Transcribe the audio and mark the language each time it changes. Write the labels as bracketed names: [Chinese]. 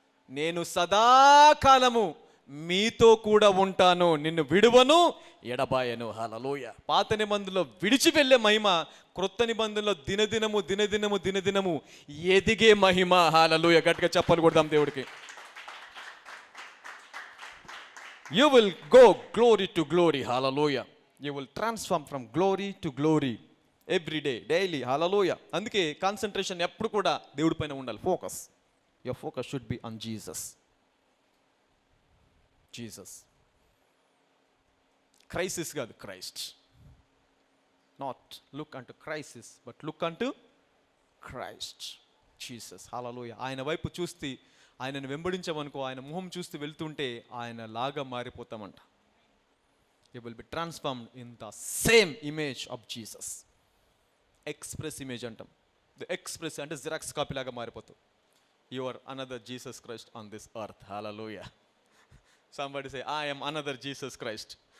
[Telugu] నేను సదాకాలము మీతో కూడా ఉంటాను, నిన్ను విడువను, ఎడబాయను. హల్లెలూయా. పాత నిబంధనలో విడిచి వెళ్ళే మహిమ, క్రొత్త నిబంధనలో దినదినము ఎదిగే మహిమ. హల్లెలూయా. గట్టిగా చెప్పలు కొడదాం దేవుడికి. [English] You will go glory to glory. Hallelujah. You will transform from glory to glory every day, daily. Hallelujah. [Telugu] అందుకే కాన్సంట్రేషన్ ఎప్పుడు కూడా దేవుడి పైన ఉండాలి. Focus, [English] your focus should be on Jesus. [Telugu] Crisis కాదు, క్రైస్ట్. [English] Not look unto crisis, but look unto Christ, Jesus. Hallelujah. [Telugu] ఆయన వైపు చూస్తే, ఆయనను వెంబడించామనుకో, ఆయన మొహం చూస్తూ వెళ్తుంటే ఆయన లాగా మారిపోతామంట. [English] You will be transformed in the same image of Jesus. [Telugu] Express image అంటాం. ద ఎక్స్ప్రెస్ అంటే జిరాక్స్ కాపీ లాగా మారిపోతావు. [English] You are another Jesus Christ on this earth. [Telugu] Hallelujah. [English] Somebody say, I am another Jesus Christ.